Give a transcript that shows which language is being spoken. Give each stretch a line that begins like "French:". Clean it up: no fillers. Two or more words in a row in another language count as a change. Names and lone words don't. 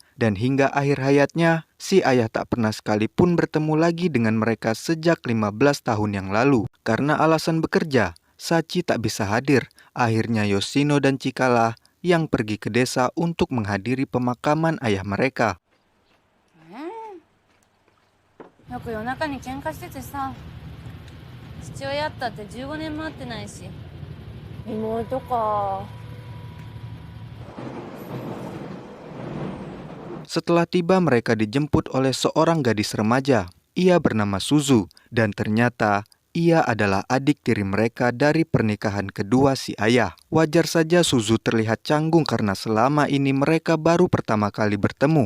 Indonesian: Dan hingga akhir hayatnya, si ayah tak pernah sekalipun bertemu lagi dengan mereka sejak 15 tahun yang lalu. Karena alasan bekerja, Sachi tak bisa hadir. Akhirnya Yoshino dan Chika yang pergi ke desa untuk menghadiri pemakaman ayah mereka.
Japanese: よく夜中に喧嘩しててさ、父親ったって15年も会ってないし。妹か。
Indonesian: Setelah tiba, mereka dijemput oleh seorang gadis remaja. Ia bernama Suzu, dan ternyata ia adalah adik tiri mereka dari pernikahan kedua si ayah. Wajar saja Suzu terlihat canggung karena selama ini mereka baru pertama kali bertemu.